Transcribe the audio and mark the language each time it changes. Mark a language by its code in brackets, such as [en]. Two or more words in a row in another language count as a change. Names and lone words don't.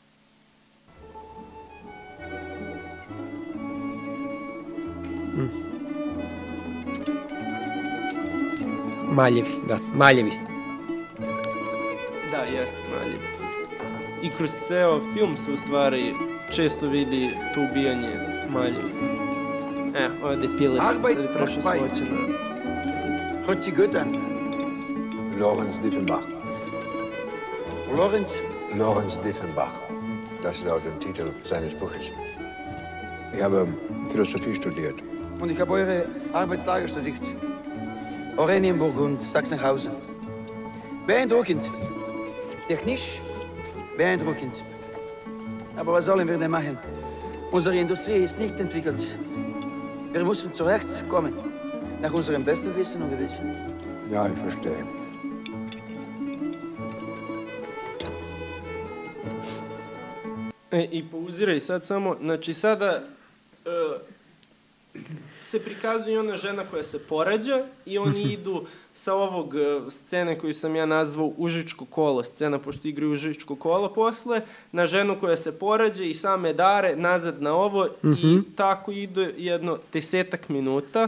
[sr] Maljevi, da, Maljevi. Da, jeste Maljevi. I kroz ceo film se u stvari često vidi to ubijanje Maljevi. Ovdje je Filip, sad je prešao svoće na... [de] Hört sich gut an. Lorenz Diefenbach. Lorenz? Lorenz Diefenbach. Das lautet der Titel seines Buches. Ich habe Philosophie studiert. Und ich habe eure Arbeitslager studiert. Oranienburg und Sachsenhausen. Beeindruckend. Technisch beeindruckend. Aber was sollen wir denn machen? Unsere Industrie ist nicht entwickelt. Wir müssen zurechtkommen. Nach unserem besten Wissen und Gewissen. Ja, ich verstehe. [sr] I pauziraj sad samo, znači sada se prikazuje ona žena koja se porađa i oni idu sa ovog scene koju sam ja nazvao Užičko kolo scena, pošto igraju Užičko kolo posle, na ženu koja se porađa i same dare nazad na ovo i tako ide jedno 10 minuta.